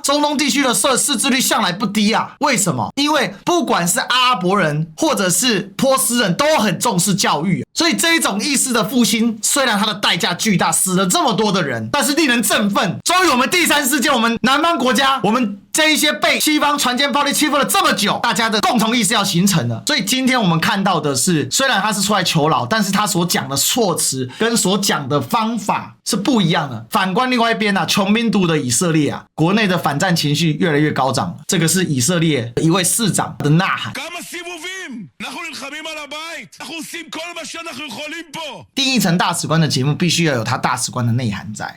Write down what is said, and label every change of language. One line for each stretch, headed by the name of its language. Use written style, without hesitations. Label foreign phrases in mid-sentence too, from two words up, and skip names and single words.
Chinese: 中東地區的識字率向來不低啊，為什麼？因為不管是阿拉伯人或者是波斯人都很重視教育，所以這一種意識的復興，雖然它的代價巨大，死了這麼多的人，但是令人振奮。終於我們第三世界，我們南方國家，我們這一些被西方船堅炮利欺負了這麼久，大家的共同意識要形成了。所以今天我們看到的是，雖然他是出來求饒，但是他所講的措辭跟所講的方法是不一樣的。反觀另外一邊啊，窮兵黷的以色列啊，國內的反戰情緒越來越高漲了。這個是以色列一位市長的吶喊。定義成大使館的節目必須要有它大使館的內涵在。